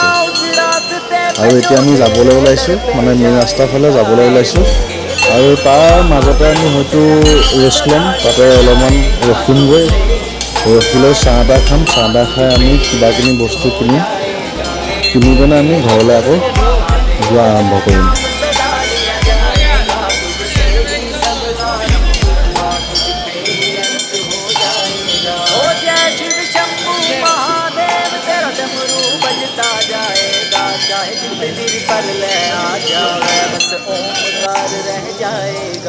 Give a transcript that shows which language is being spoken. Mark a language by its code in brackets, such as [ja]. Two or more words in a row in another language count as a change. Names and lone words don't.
[as] আৰু এতিয়া আমি যাবলৈ ওলাইছোঁ, মানে মেইন ৰাস্তাৰ ফালে যাবলৈ ওলাইছোঁ। আৰু তাৰ মাজতে আমি হয়তো ৰেষ্ট ল'ম, তাতে অলপমান ৰখিমগৈ, ৰখি লৈ চাহ তাহ খাম, চাহ তাহ খাই আমি কিবাকিনি বস্তু কিনি পিনে আমি ঘৰলৈ আকৌ যোৱা আৰম্ভ কৰিম। [hi] पर ले आ जावे बस ओमकार रह जाएगा।